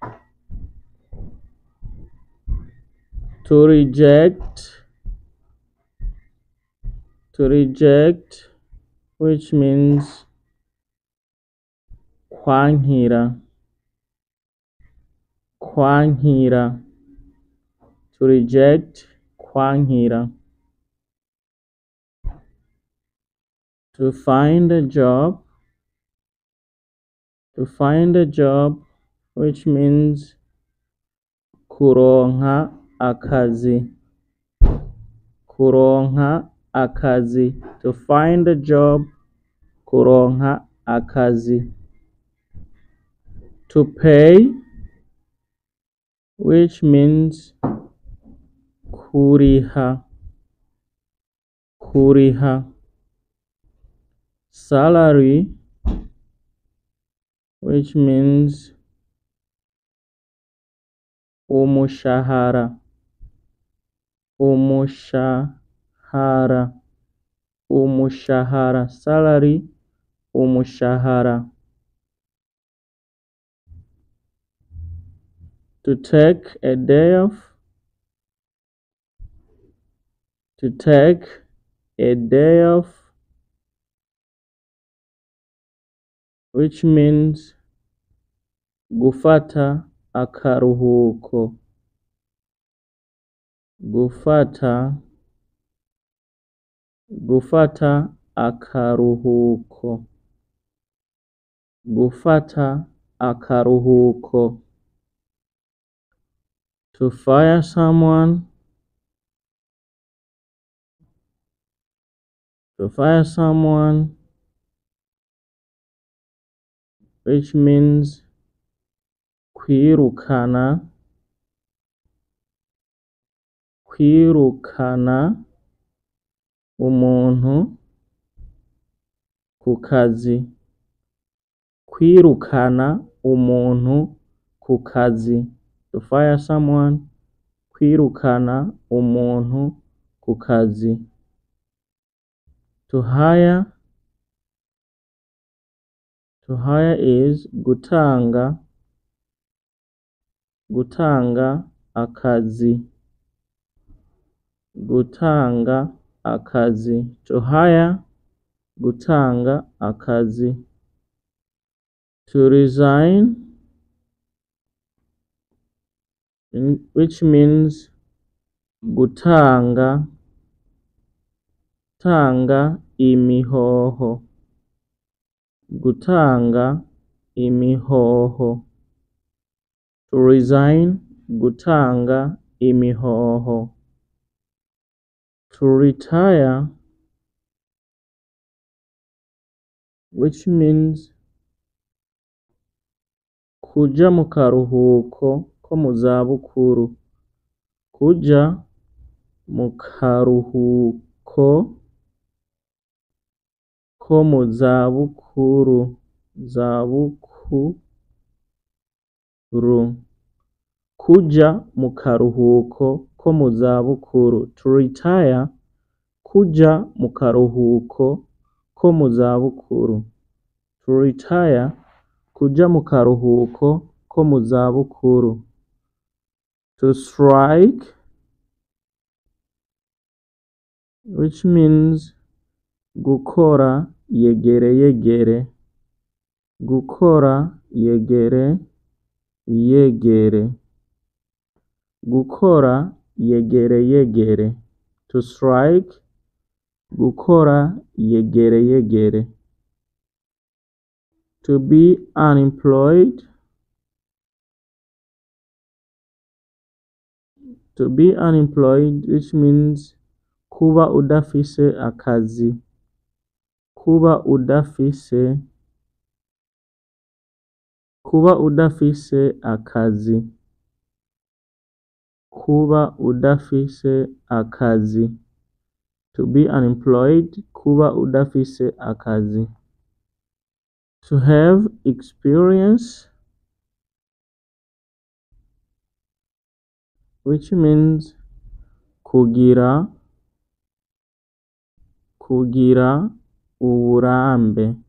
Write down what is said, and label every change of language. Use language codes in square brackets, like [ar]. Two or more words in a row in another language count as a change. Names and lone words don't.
[en] To reject, which means [rn] kwankira, kwankira, [en] to reject, kwankira. To find a job, which means [rn] kuronka akazi, kuronka akazi, [en] to find a job, [rn] kuronka akazi. [en] To pay, which means [rn] kuriha, kuriha. [en] Salary, which means [rn] umushahara, umushahara, umushahara, salary, umushahara. [en] To take a day off, to take a day off, which means [rn] gufata akaruhuko, gufata akaruhuko, gufata akaruhuko. [en] To fire someone, which means [rn] kwirukana, kwirukana umuntu ku kazi, kwirukana umuntu ku kazi. [en] To fire someone, [rn] kwirukana umuntu ku kazi. [en] To hire, is [rn] gutanga, gutanga akazi, gutanga akazi. [en] To hire, [rn] gutanga akazi. [en] To resign, which means [rn] gutanga Gutanga imihoho. Gutanga imihoho. [en] To resign. [rn] Gutanga imihoho. [en] To retire, which means [rn] kuja mu karuhuko ko mu zabukuru. Kuja mu karuhuko ko mu zabukuru. Kuja mu karuhuko ko mu zabukuru. [en] To retire. [rn] Kuja mu karuhuko ko mu zabukuru. [en] To retire. [rn] Kuja mu karuhuko ko mu zabukuru. [en] To strike, which means [rn] gukora yegere yegere. Gukora yegere yegere. Gukora yegere yegere. [en] To strike. [rn] Gukora yegere yegere. [en] To be unemployed. To be unemployed, which means [rn] kuba udafise akazi. Kuba udafise akazi. Kuba udafise akazi. [en] To be unemployed. [rn] Kuba udafise akazi. [en] To have experience, which means [rn] kugira uburambe.